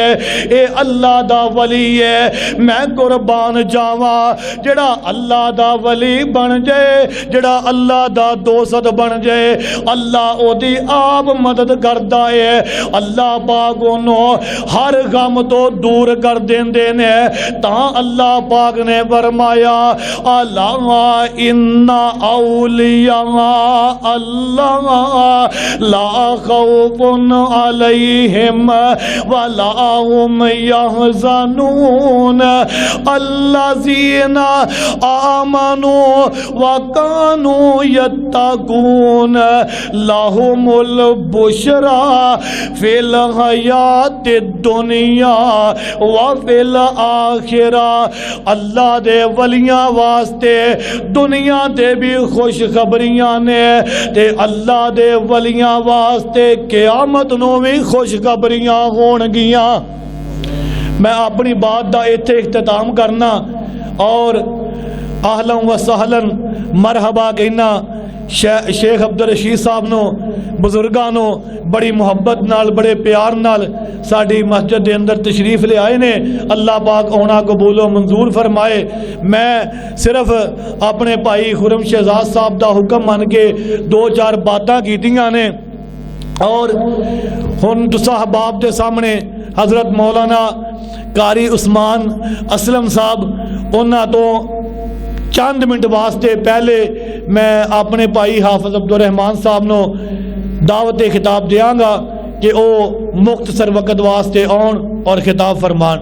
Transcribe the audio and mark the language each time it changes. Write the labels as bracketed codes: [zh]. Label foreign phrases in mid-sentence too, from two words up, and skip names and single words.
[pa] اے اللہ دا ولی ہے، میں قربان جاواں جیہڑا اللہ دا ولی بن جائے، جیہڑا اللہ دا دوست بن جائے، اللہ اوہدی آپ مدد کردا ہے. اللہ پاک اوہنوں ہر غم تو دور کر دیندے نے. تاں اللہ پاک نے فرمایا [ar] ألا إن أولياء الله لا خوف عليهم ولا هم يحزنون الذين آمنوا وكانوا يتقون لهم البشرى في الحياة الدنيا وفي الآخرة. [pa] اللہ دے ولیاں واسطے دنیا دے بھی خوشخبریاں نے تے اللہ دے ولیاں واسطے قیامت نوں بھی خوشخبریاں ہونگیاں. میں اپنی بات دا ایتھے اختتام کرنا اور [ar] أهلا وسهلا مرحبا [pa] کہنا شیخ عبدالرشید صاحب نوں بزرگاں نوں بڑی محبت نال بڑے پیار نال ساڈی مسجد دے اندر تشریف لے آئے نے. اللہ پاک اوہناں قبول و منظور فرمائے. میں صرف اپنے بھائی خرم شہزاد صاحب دا حکم من کے 2-4 باتاں کیتیاں نے اور ہن تساں احباب دے سامنے حضرت مولانا قاری عثمان اسلم صاحب انہاں تو چند منٹ واسطے پہلے میں اپنے بھائی حافظ عبدالرحمان صاحب نوں دعوت خطاب دیواں گا کہ وہ مختصر وقت واسطے آون اور خطاب فرمان.